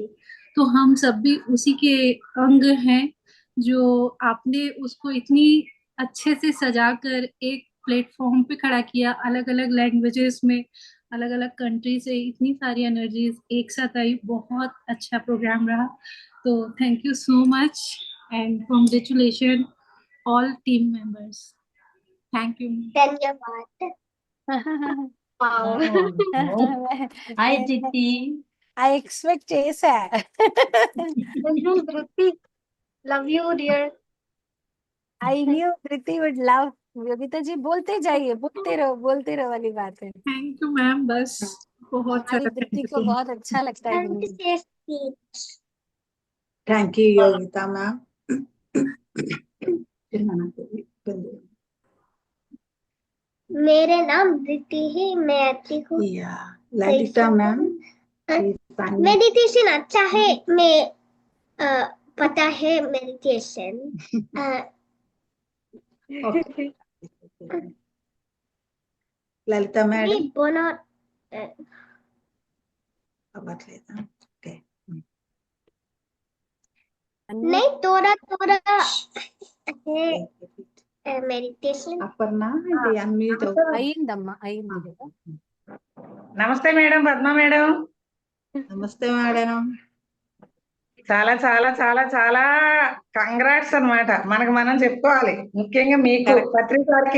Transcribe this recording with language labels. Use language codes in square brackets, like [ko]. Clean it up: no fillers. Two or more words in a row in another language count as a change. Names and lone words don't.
[hi] तो हम सब भी उसी के अंग हैं, जो आपने उसको इतनी अच्छे से सजाकर एक प्लेटफॉर्म पे खड़ा किया. अलग अलग लैंग्वेजेस में, अलग अलग कंट्री से इतनी सारी एनर्जीज एक साथ आई. बहुत अच्छा प्रोग्राम रहा. [en] तो thank you so much and congratulation all team members. thank you. [hi] धन्यवाद. Wow. [en] Hi, Jiti. I expect చేసా. Dhruti, love you dear. I knew Priti would love [hi] योगिता जी बोलते जाइए, बोलते रहो वाली बात है। [en] thank you ma'am, [hi] बस बहुत हमारी सारा दीप्ति थैंक को यू। बहुत अच्छा लगता है हिंदी। [en] thank you Yogita ma'am. [hi] मेरा नाम दीप्ति है, मैं आती हूँ। [en] ya Lalitha ma'am. [hi] मेडिटेशन अच्छा है, मैं पता है मेडिटेशन। [te] లలిత మేడం [hi] बोलो [te] అవ్వట్లేదా? ఓకే. [hi] नहीं, थोड़ा थोड़ा है मेडिटेशन। [te] అపర్ణ ఇది అన్మ్యూట్ అయిందమ్మా, అయింది కదా. నమస్తే మేడం, పద్మ మేడం. నమస్తే మేడం. చాలా చాలా చాలా చాలా కంగ్రాట్స్ అన్నమాట. మనకు మనం చెప్పుకోవాలి, ముఖ్యంగా మీకు పత్రిక వారికి.